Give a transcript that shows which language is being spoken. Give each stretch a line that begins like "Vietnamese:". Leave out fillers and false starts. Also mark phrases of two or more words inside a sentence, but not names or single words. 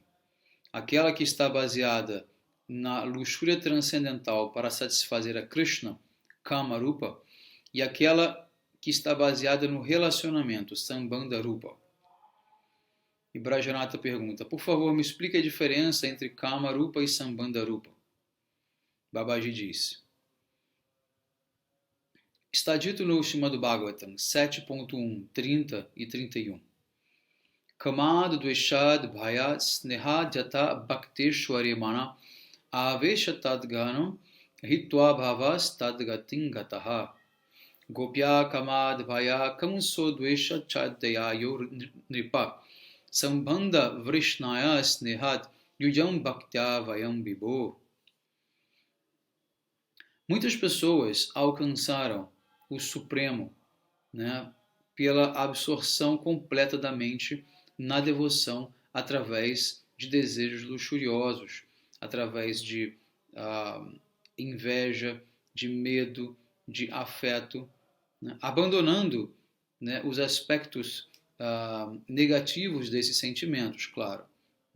Portuguese: Aquela que está baseada na luxúria transcendental para satisfazer a Krishna,
Sanskrit: Kama Rupa,
Portuguese: e aquela que está baseada no relacionamento,
Sanskrit: Sambandha Rupa.
Portuguese: E Brajanata pergunta: por favor, me explique a diferença entre
Sanskrit: Kama Rupa
Portuguese: e
Sanskrit: Sambandha Rupa.
Portuguese: Babaji diz: está dito no Srimad Bhagavatam 7.1, 30 e 31.
Sanskrit: Kamad dveshad bhayat sneha jata bhakteshware mana aveshatadganam hitva bhavas tadgatin gataha gopya kamad bhaya kamso dvesha chadyayo nripa sambandha vrishnaya snehat yujam bhaktya vayam vibho.
Portuguese: Muitas pessoas alcançaram o Supremo, né, pela absorção completa da mente na devoção através de desejos luxuriosos, através de inveja, de medo, de afeto, né, abandonando, né, os aspectos negativos desses sentimentos, claro.